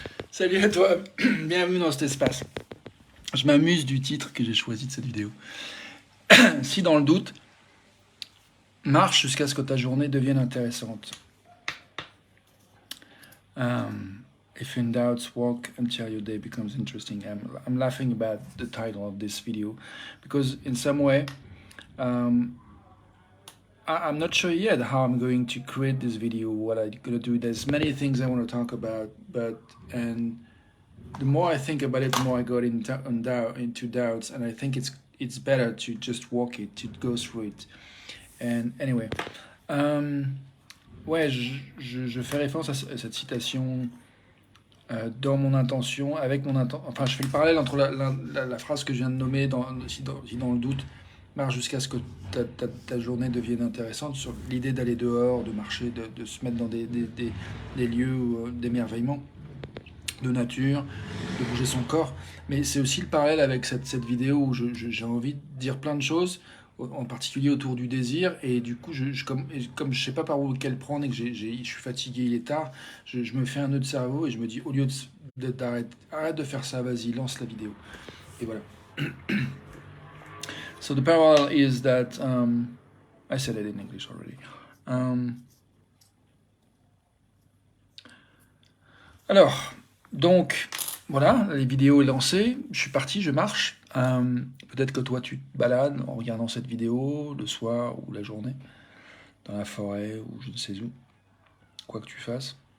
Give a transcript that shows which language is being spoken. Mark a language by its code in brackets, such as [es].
[fr] Salut à toi, bienvenue dans cet espace. Je m'amuse du titre que j'ai choisi de cette vidéo. Si dans le doute, marche jusqu'à ce que ta journée devienne intéressante. [en] If in doubt, walk until your day becomes interesting. I'm laughing about the title of this video because in some way, I'm not sure yet how I'm going to create this video, what I'm going to do. There's many things I want to talk about, and the more I think about it, the more I got into doubts, and I think it's better to just walk it, to go through it. And anyway, [fr] ouais, je fais référence à cette citation dans mon intention, avec mon intention. Enfin, je fais le parallèle entre la phrase que je viens de nommer, si dans le doute, marche jusqu'à ce que ta journée devienne intéressante, sur l'idée d'aller dehors, de marcher, de se mettre dans des lieux d'émerveillement, de nature, de bouger son corps. Mais c'est aussi le parallèle avec cette vidéo où j'ai envie de dire plein de choses, en particulier autour du désir. Et du coup, comme je sais pas par où qu'elle prendre et que je suis fatigué, il est tard, je me fais un nœud de cerveau et je me dis, au lieu arrête de faire ça, vas-y, lance la vidéo. Et voilà. [en] So the parallel is that, I said it in English already. [fr] Alors, donc, voilà, la vidéo est lancée, je suis parti, je marche. Peut-être que toi tu te balades en regardant cette vidéo le soir ou la journée, dans la forêt ou je ne sais où, quoi que tu fasses.